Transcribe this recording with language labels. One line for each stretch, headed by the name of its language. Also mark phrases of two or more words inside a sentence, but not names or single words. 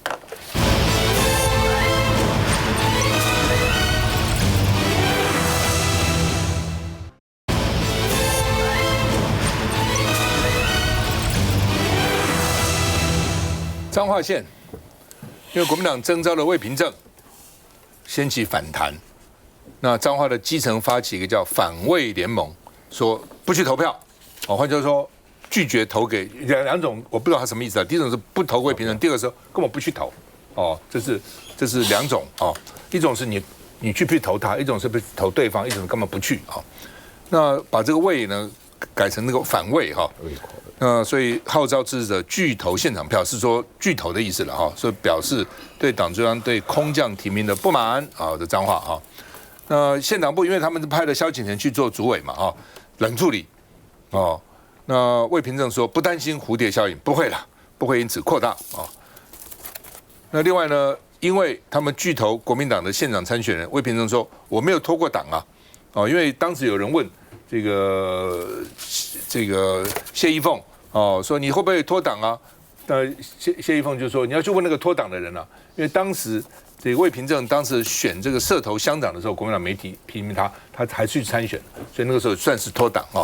Chinese: 彰化縣，因為國民黨徵召了魏平正，掀起反彈。那彰化的基層發起一個叫反魏聯盟，說不去投票，換句話說拒絕投給兩種，我不知道他什麼意思啊。第一種是不投魏平正，第二個是根本不去投，這是兩種哦。一種是你去不去投他，一種是不去投對方，一種根本不去啊。那把這個魏呢改成那個反魏哈。所以號召支持者拒投現場票，是說拒投的意思了哈，所以表示對黨中央對空降提名的不滿啊的彰化哈。那縣黨部因為他們是派了蕭景田去做主委嘛哈，冷處理哦。那魏平正說不擔心蝴蝶效應，不會啦，不會因此擴大啊。那另外呢，因為他們拒投國民黨的縣長參選人，魏平正說我沒有脫過黨啊，因為當時有人問這個謝依鳳。說你會不會脫黨啊？謝依鳳就說你要去問那個脫黨的人啊，因為當時這個魏平正當時選這個社頭鄉長的時候，國民黨沒提名他，他還去參選，所以那個時候算是脫黨啊。